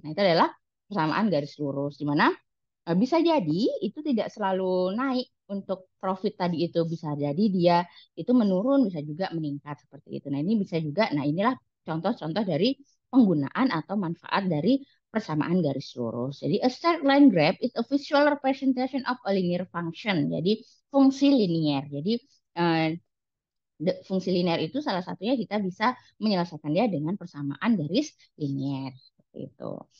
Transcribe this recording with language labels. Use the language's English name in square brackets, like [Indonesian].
[Indonesian] Nah, itu adalah persamaan garis lurus di mana bisa jadi itu tidak selalu naik untuk profit tadi itu bisa jadi dia itu menurun bisa juga meningkat seperti itu. Nah, ini bisa juga. Nah, inilah contoh-contoh dari penggunaan atau manfaat dari persamaan garis lurus. [English] Jadi a straight line graph is a visual representation of a linear function. [Indonesian] Jadi fungsi linier. Jadi eh, fungsi linear itu salah satunya kita bisa menyelesaikan dia dengan persamaan garis linier seperti itu.